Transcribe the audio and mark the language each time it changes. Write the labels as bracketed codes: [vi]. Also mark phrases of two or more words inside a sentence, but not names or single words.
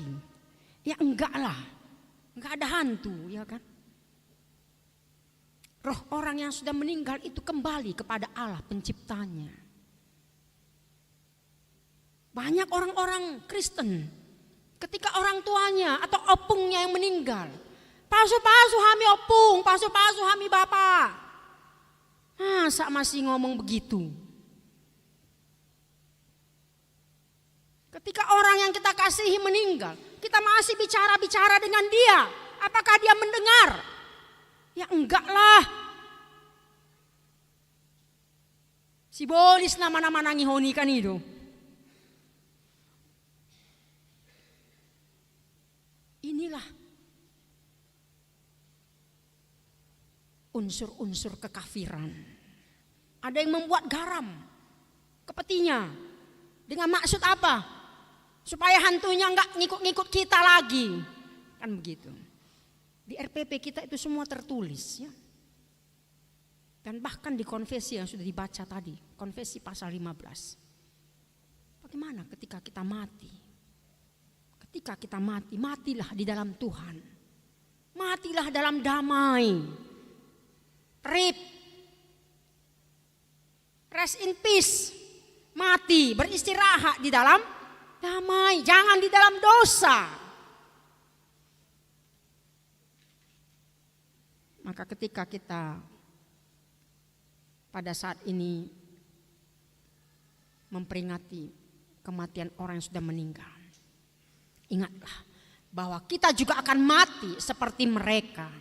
[id] Ya enggak lah, enggak ada hantu, ya kan? Roh orang yang sudah meninggal itu kembali kepada Allah penciptanya. Banyak orang-orang Kristen ketika orang tuanya atau opungnya yang meninggal, [bbc] pasu-pasu hami opung, pasu-pasu hami bapak. [id] Masa masih ngomong begitu? Ketika orang yang kita kasihi meninggal, kita masih bicara-bicara dengan dia. Apakah dia mendengar? Ya enggak lah. [bbc] Sibolis nama-nama nangihoni [id] kan itu. Inilah unsur-unsur kekafiran. Ada yang membuat garam ke petinya. Dengan maksud apa? Supaya hantunya enggak ngikut-ngikut kita lagi. Kan begitu. Di RPP kita itu semua tertulis ya. Dan bahkan di konfesi yang sudah dibaca tadi, konfesi pasal 15. Bagaimana ketika kita mati? Ketika kita mati, matilah di dalam Tuhan. Matilah dalam damai. Rip. [en] Rest in peace. [id] Mati, beristirahat di dalam damai, jangan di dalam dosa. Maka ketika kita pada saat ini memperingati kematian orang yang sudah meninggal, ingatlah bahwa kita juga akan mati seperti mereka.